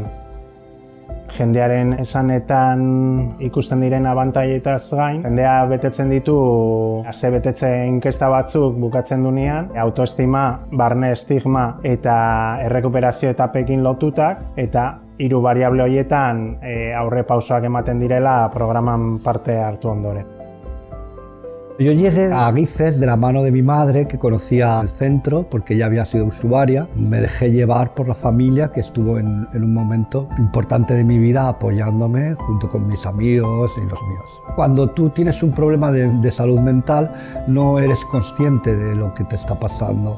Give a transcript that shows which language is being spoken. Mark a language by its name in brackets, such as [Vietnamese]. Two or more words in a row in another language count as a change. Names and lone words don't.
[Basque] Jendearen esanetan ikusten diren abantailetaz gain, jendea betetzen ditu asebetetze inkesta batzuk bukatzen duenean, autoestima, barne estigma eta errekuperazio etapekin lotutak, eta 3 variable horietan aurrepausoak ematen direla programan parte hartu ondoren. [Spanish] Yo llegué a Agifes de la mano de mi madre, que conocía el centro porque ella había sido usuaria. Me dejé llevar por la familia, que estuvo en un momento importante de mi vida apoyándome junto con mis amigos y los míos. Cuando tú tienes un problema de salud mental, no eres consciente de lo que te está pasando.